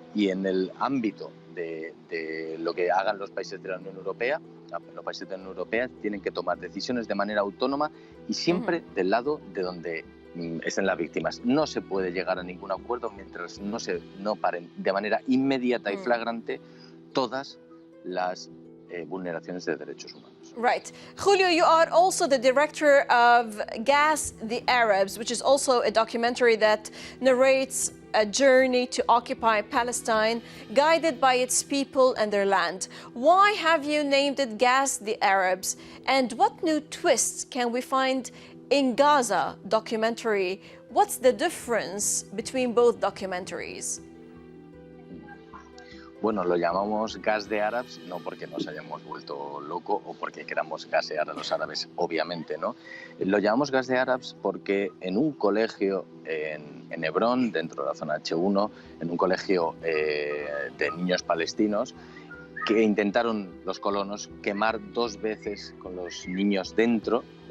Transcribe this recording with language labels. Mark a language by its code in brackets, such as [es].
[es] Y en el ámbito de lo que hagan los países de la Unión Europea, los países de la Unión Europea tienen que tomar decisiones de manera autónoma y siempre del lado de donde estén las víctimas. No se puede llegar a ningún acuerdo mientras no paren de manera inmediata y flagrante todas las vulneraciones de derechos humanos. [en] Right. Julio, you are also the director of Gas the Arabs, which is also a documentary that narrates a journey to occupy Palestine, guided by its people and their land. Why have you named it Gas the Arabs? And what new twists can we find in Gaza documentary? What's the difference between both documentaries? [es] Bueno, lo llamamos Gas de Arabs, no porque nos hayamos vuelto locos o porque queramos gasear a los árabes, obviamente, ¿no? Lo llamamos Gas de Arabs porque en un colegio en Hebrón, dentro de la zona H1, en un colegio de niños palestinos, que intentaron los colonos quemar 2 veces con los niños dentro,